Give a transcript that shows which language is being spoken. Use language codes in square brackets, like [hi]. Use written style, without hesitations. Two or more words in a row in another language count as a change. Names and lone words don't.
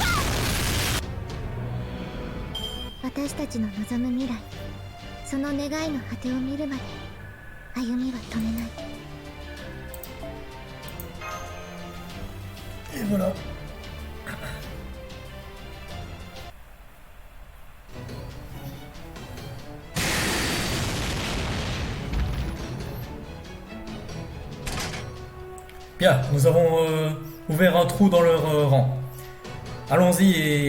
[ja] レイカー私たちの望む未来その願いの果てを見るまで歩みは止めない [fr] Et voilà. Bien, nous avons ouvert un trou dans leur rang.